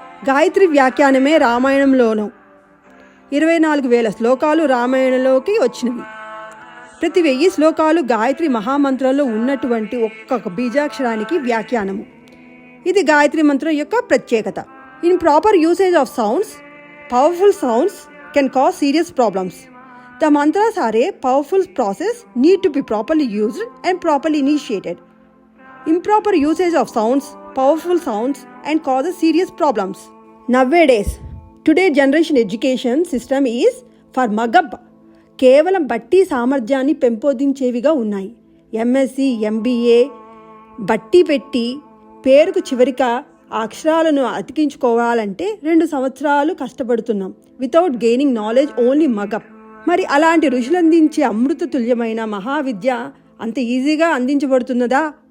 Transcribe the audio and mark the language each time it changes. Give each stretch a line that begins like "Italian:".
Telugu: గాయత్రి వ్యాఖ్యానమే రామాయణంలోనూ 24,000 శ్లోకాలు రామాయణంలోకి వచ్చినవి. ప్రతి 1000 శ్లోకాలు గాయత్రి మహామంత్రంలో ఉన్నటువంటి ఒక్కొక్క బీజాక్షరానికి వ్యాఖ్యానము. ఇది గాయత్రి మంత్రం యొక్క ప్రత్యేకత.
English: In proper usage of sounds, powerful sounds can cause serious problems. The mantras are a powerful process, need to be properly used and properly initiated. Improper usage of sounds, powerful sounds, and causes serious problems. Nowadays, today's generation education system is for mug-up.
Telugu: కేవలం బట్టి సామర్థ్యాన్ని పెంపొందించేవిగా ఉన్నాయి. MSc, MBA బట్టి పెట్టి పేరుకు చివరిక అక్షరాలను అతికించుకోవాలంటే 2 సంవత్సరాలు కష్టపడుతున్నాం.
English: Without gaining knowledge, only mug up.
Telugu: మరి అలాంటి ఋషులు అందించే అమృత తుల్యమైన మహావిద్య అంత ఈజీగా అందించబడుతున్నదా?